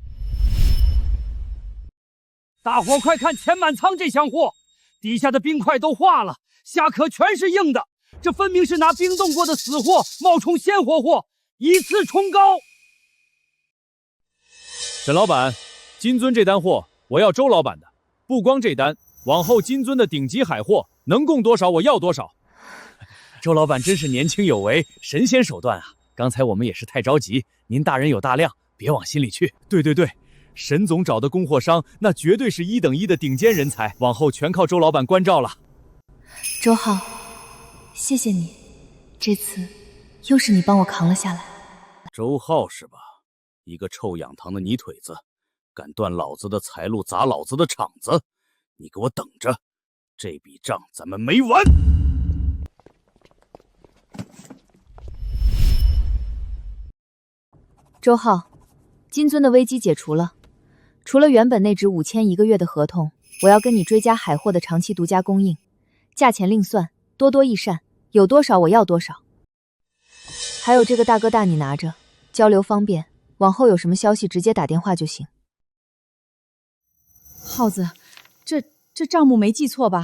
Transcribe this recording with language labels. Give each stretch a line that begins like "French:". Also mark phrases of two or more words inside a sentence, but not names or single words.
Chinese: 大夥快看前滿倉這箱貨，底下的冰塊都化了，蝦殼全是硬的，這分明是拿冰凍過的死貨冒充鮮活貨，以次充高。沈老板，金尊這單貨我要周老板的，不光這單，往後金尊的頂級海貨能供多少我要多少。周老板真是年輕有為，神仙手段啊！剛才我們也是太着急，您大人有大量，別往心裡去。對對對，沈總找的供貨商那絕對是1等1的頂尖人才，往後全靠周老板關照了。周浩，謝謝你，這次又是你幫我扛了下來。周浩是吧？一個臭養堂的泥腿子，敢斷老子的財路，砸老子的場子，你給我等着，這筆賬咱們沒完。周浩，金尊的危機解除了，除了原本那紙5000 一個月的合同，我要跟你追加海貨的長期獨家供應，價錢另算，多多益善，有多少我要多少。還有這個大哥大你拿着，交流方便，往後有什麼消息直接打電話就行。耗子，這賬目沒記錯吧？